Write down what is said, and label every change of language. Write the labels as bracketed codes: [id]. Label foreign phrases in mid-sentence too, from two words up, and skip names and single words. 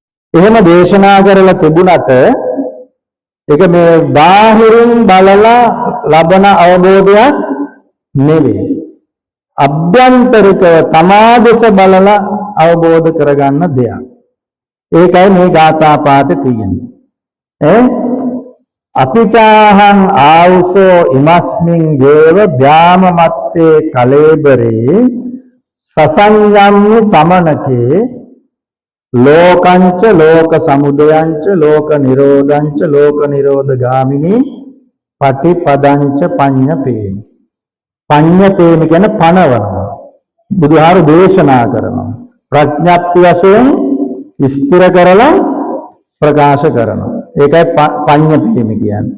[si] එහෙම දේශනා කරලා තිබුණට ඒක මේ බාහිරින් බලලා ලබන අවබෝධයක් නෙවෙයි. අභ්‍යන්තරිකව තමා දෙස බලලා අවබෝධ කරගන්න දෙයක්. ඒකයි මේ ගාථා පාඨේ තියෙන්නේ. [pi] අපිතාහං ආවුසෝ ඉමස්මින් දේව ධාම මත්තේ කලේබරේ සසංයම්මි සමනකේ ලෝකංච ලෝක සමුදයංච ලෝක නිරෝධංච ලෝක නිරෝධ ගාමිනී පටිපදංච පඤ්ඤපේමි. [si] පඤ්ඤපේමි කියන්නේ පණවනවා. බුදුහාර දේශනා කරනවා. ප්‍රඥප්ති වශයෙන් ස්ථිර කරලා ප්‍රකාශ කරනවා. ඒකයි පඤ්ඤපේමි කියන්නේ.